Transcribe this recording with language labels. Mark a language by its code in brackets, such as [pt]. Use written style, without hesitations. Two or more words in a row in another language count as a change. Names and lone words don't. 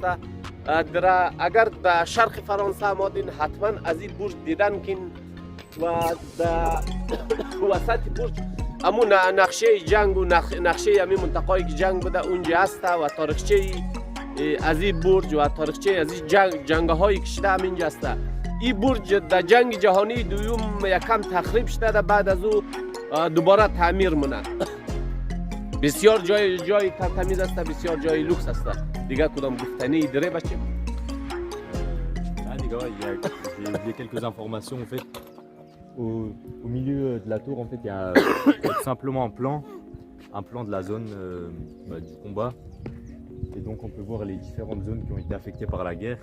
[fa] اگر در شرق فرانسه آمدین حتما از این برج دیدن کن و در وسط برج همون نقشه جنگ و نقشه همین منطقه‌ای که جنگ بوده اونجا هست و تاریخچه از این برج و تاریخچه از این جنگ‌هایی که شده همینجا هست. این برج در جنگ جهانی دوم یکم تخریب شده، بعد از او دوباره تعمیر مونه. بسیار جای تمیز است، بسیار جای لوکس است. دیگه کدام گفتنی داره بچه؟ [fr] Les gars, j'ai oublié quelques informations en fait. Au milieu de la tour, en fait, il y a tout simplement un plan de la zone du combat. Et donc, on peut voir les différentes zones qui ont été affectées par la guerre.